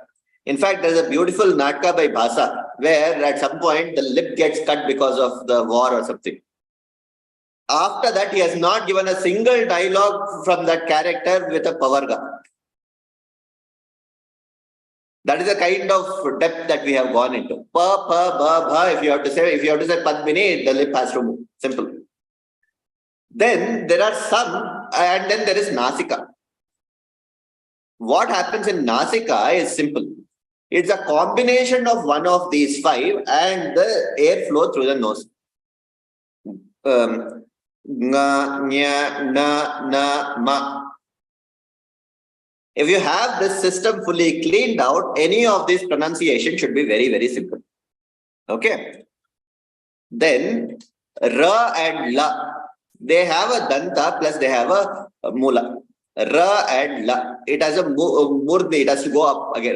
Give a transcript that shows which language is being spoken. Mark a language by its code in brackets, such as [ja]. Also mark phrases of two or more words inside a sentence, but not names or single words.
[en] In fact, there is a beautiful Natka by Bhasa where at some point the lip gets cut because of the war or something. After that, he has not given a single dialogue from that character with a Pavarga. That is the kind of depth that we have gone into. Pa, pa, ba, ba. If you have to say Padmini, the lip has to move. Simple. Then there are some, and then there is Nasika. What happens in Nasika is simple. It's a combination of one of these 5 and the airflow through the nose. Nga, nya, na, ma. If you have this system fully cleaned out, any of these pronunciation should be very, very simple. Okay. Then Ra and La, they have a Danta plus they have a Mula. Ra and La. It has a Murni, it has to go up again.